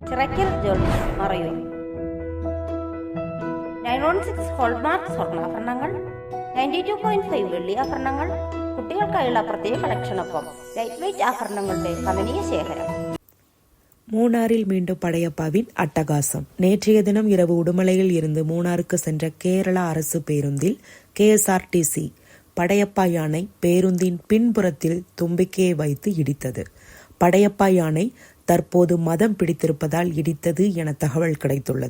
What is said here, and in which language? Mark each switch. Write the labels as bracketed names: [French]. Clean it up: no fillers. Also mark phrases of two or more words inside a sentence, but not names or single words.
[Malayalam] ചിറക്കൽ ജ്വൽസ് മറയൂർ 916 ഹോൾമാർക്ക് സ്വർണ്ണാഭരണങ്ങൾ, 92.5 വെള്ളി ആഭരണങ്ങൾ, കുട്ടികൾക്കായുള്ള പ്രത്യേക കളക്ഷനൊപ്പം [English] light weight [Malayalam] ആഭരണങ്ങളുടെ കമനീയ ശേഖരം. [Tamil] மூணாறில் மீண்டும் படையப்பாவின் அட்டகாசம். நேற்றைய தினம் இரவு உடுமலையில் இருந்து மூணாருக்கு சென்ற கேரள அரசு பேருந்தில் KSRTC படையப்பா யானை பேருந்தின் பின்புறத்தில் தும்பிக்கையை வைத்து இடித்தது. படையப்பா யானை தற்போது மதம் பிடித்திருப்பதால் இடித்தது என தகவல் கிடைத்துள்ளது.